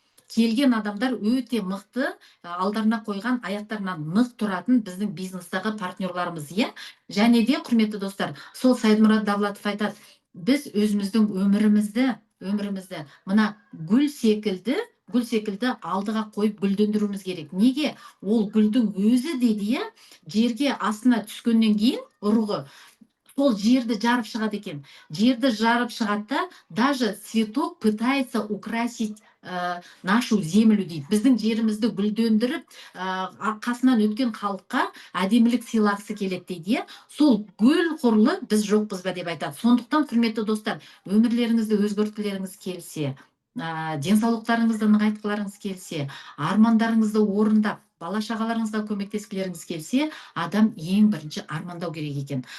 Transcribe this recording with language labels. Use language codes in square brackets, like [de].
[kk] Келген адамдар өте мықты, алдарына қойған аяқтарынан нық тұратын біздің бизнестағы партнерларымыз, Және де, құрметті достар, сол Сайдмұрат Давлатов айтады, біз өзіміздің өмірімізді мына гүл секілді алдыға қойып гүлдендіруіміз керек. Неге? Ол гүлдің өзі дейді, жерге астына түскеннен кейін ұрығы сол жерді жарып шығады екен. Жерді жарып шығады, [ru] даже цветок пытается украсить нашу землю [kk] дейді. Біздің жерімізді гүлдендіріп, қасынан өткен халыққа әдемілік сыйлағысы келеді дейді. Сол гүл құрлы біз жоқпыз ба деп айтады. Сондықтан, құрметті достар, өмірлеріңізді өзгерткілеріңіз келсе, денсаулықтарыңызды нығайтқыларыңыз келсе, армандарыңызды орындап, бала-шағаларыңызға көмектескілеріңіз келсе, адам ең бірінші армандау керек екен.